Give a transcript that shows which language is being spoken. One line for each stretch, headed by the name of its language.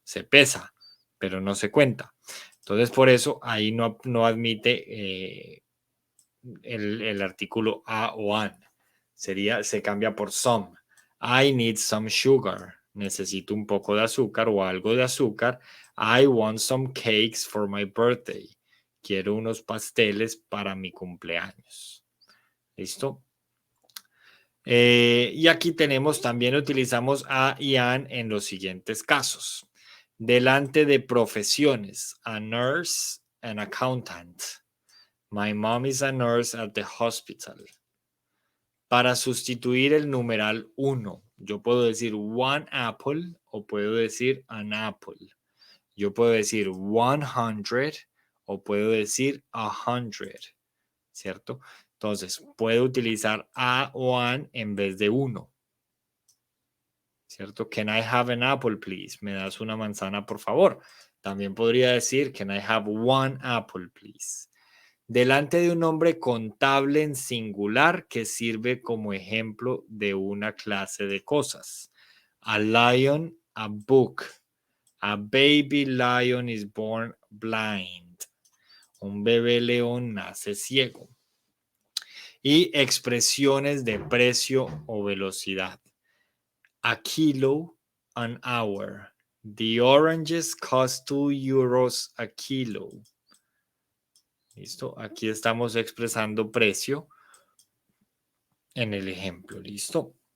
Spanish: Se pesa, pero no se cuenta. Entonces, por eso ahí no admite el artículo a o an. Se cambia por
English: some. I need some sugar.
Spanish: Necesito un poco de azúcar o algo de azúcar.
English: I want some cakes for my birthday.
Spanish: Quiero unos pasteles para mi cumpleaños. ¿Listo? Y aquí tenemos, también utilizamos a y an en los siguientes casos. Delante de profesiones,
English: a nurse, an accountant. My mom is a nurse at the hospital.
Spanish: Para sustituir el numeral 1, yo puedo decir one apple o puedo decir an apple. Yo puedo decir 100 o puedo decir 100, ¿cierto? Entonces, puedo utilizar a o an en vez de 1, ¿cierto?
English: Can I have an apple, please?
Spanish: ¿Me das una manzana, por favor? También podría decir,
English: can I have one apple, please?
Spanish: Delante de un nombre contable en singular que sirve como ejemplo de una clase de cosas.
English: A lion, a book. A baby lion is born blind.
Spanish: Un bebé león nace ciego. Y expresiones de precio o velocidad.
English: A kilo, an hour. The oranges cost 2 euros a kilo.
Spanish: ¿Listo? Aquí estamos expresando precio en el ejemplo. ¿Listo?